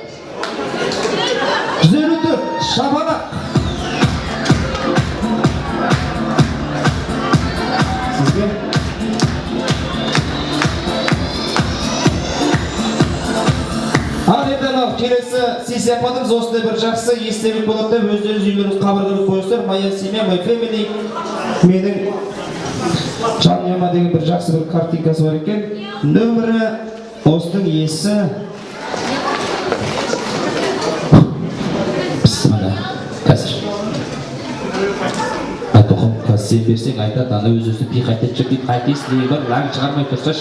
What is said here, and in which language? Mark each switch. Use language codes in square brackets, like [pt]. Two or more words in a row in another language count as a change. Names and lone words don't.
[kk] 154. Шапалақ. Сізге? Ал енді анау келесі сый-сияпатымыз осындай бір жақсы естелік болады да, өздеріңіз үйлеріңіз қабырғаны қойыңыздар. [ru] Моя семья, [en] my family. [kk] Менің жанұяма деген бір жақсы бір картинкасы бар екен. Нөмірі осының иесі Бісміллә. Қазір. Айтоқым, қазір сен берсең айтады, ана өз-өзі пиқайтет жүр дейді, қайтесің деген бар, лаң шығармай тұрсаш.